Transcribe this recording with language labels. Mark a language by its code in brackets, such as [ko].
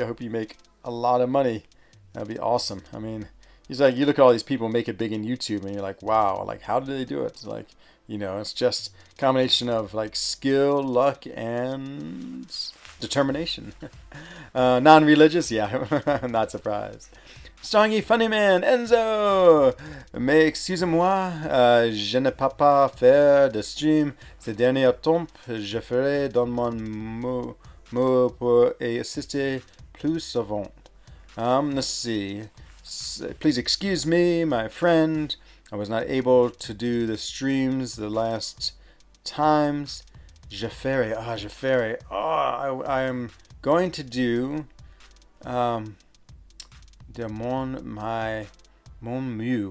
[en] I hope you make a lot of money. That'd be awesome. I mean, he's like, you look at all these people make it big in YouTube, and you're like, wow, like how did they do it? It's like, you know, it's just a combination of like skill, luck, and determination. Non-religious, yeah, I'm not surprised. Strongy Funny Man, Enzo! [fr] Mais excusez-moi, je ne peux pas faire de stream ces derniers temps. Je ferai dans mon mot pour assister plus souvent. [en] Let's see. Please excuse me, my friend. I was not able to do the streams the last times. [fr] Je ferai. [en] I am going to do [fr] mon mieux.